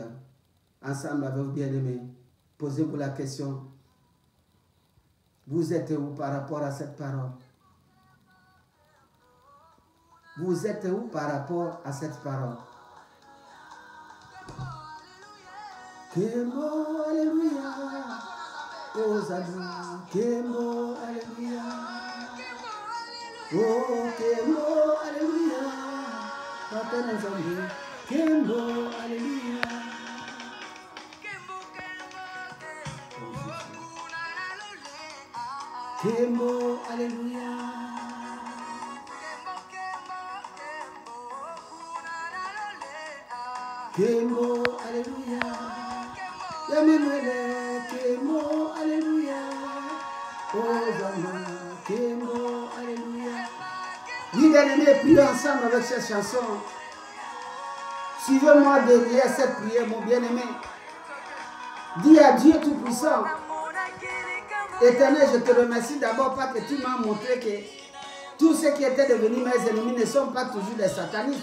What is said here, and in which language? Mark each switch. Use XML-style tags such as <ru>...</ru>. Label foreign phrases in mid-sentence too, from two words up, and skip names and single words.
<fr>Ensemble avec vous bien-aimés, posez-vous la question. Vous êtes où par rapport à cette parole? Vous êtes où par rapport à cette parole?</fr> <ln>Kembo, alléluia. Hosanna, Kembo, alléluia. Oh, Kembo, alléluia. Papa Nzambe, Kembo, alléluia. Kembo, alléluia. Kembo, alléluia. Yamenwele, Kembo, alléluia. Hosanna, Kembo, alléluia.</ln> <fr>Oui, bien-aimés, prions ensemble avec cette chanson. Suivez-moi derrière cette prière, mon bien-aimé. Dis à Dieu Tout-Puissant, Éternel, je te remercie d'abord parce que tu m'as montré que tous ceux qui étaient devenus mes ennemis ne sont pas toujours des satanistes.</fr>